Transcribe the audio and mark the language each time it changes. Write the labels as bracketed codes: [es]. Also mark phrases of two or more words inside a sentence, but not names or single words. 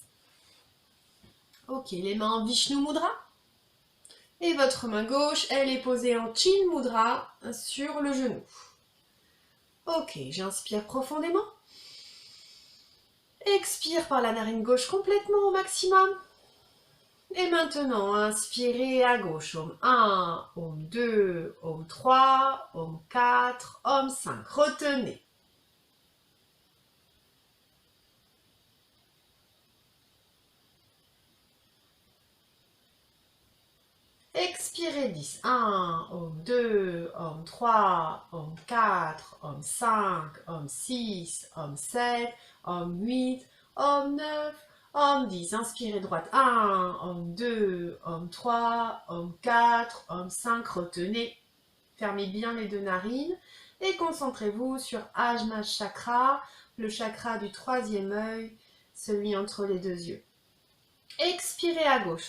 [fr] Ok, les mains en Vishnu Mudra. Et votre main gauche, elle est posée en Chin Mudra sur le genou. Ok, j'inspire profondément. Expire par la narine gauche complètement au maximum. Et maintenant, inspirez à gauche. Om 1, Om 2, Om 3, Om 4, Om 5. Retenez. Expirez 10. 1, Om 2, Om 3, Om 4, Om 5, Om 6, Om 7, Om 8, Om 9, Om 10. Inspirez droite. 1, Om 2, Om 3, Om 4, Om 5. Retenez. Fermez bien les deux narines et concentrez-vous sur Ajna Chakra, le chakra du troisième œil, celui entre les deux yeux. Expirez à gauche.